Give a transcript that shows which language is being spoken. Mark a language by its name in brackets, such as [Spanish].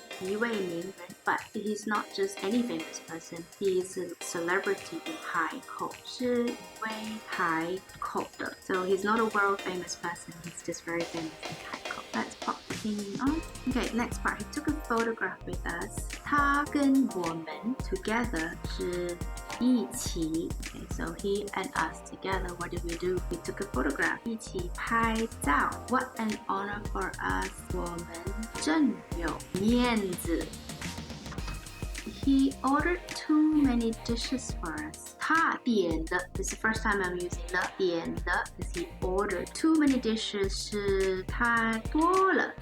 [Chinese] 一位名人 [English] but he's not just any famous person. He is a celebrity in 海口. [Chinese] 是一位海口的. [English] So he's not a world famous person. He's just very famous in 海口. Let's pop the thing on. Okay, next part. He took a photograph with us. [Chinese] 他跟我们 [English] together [Chinese] 是一起. [English] Okay, so he and us together, what did we do? We took a photograph. [Chinese] 一起拍照. [English] What an honor for us. [Chinese] 我们真有面子. [English] He ordered too many dishes for us. [Chinese] 他点的 [English] This is the first time I'm using 了点的 because he ordered too many dishes [Chinese] 是太多了.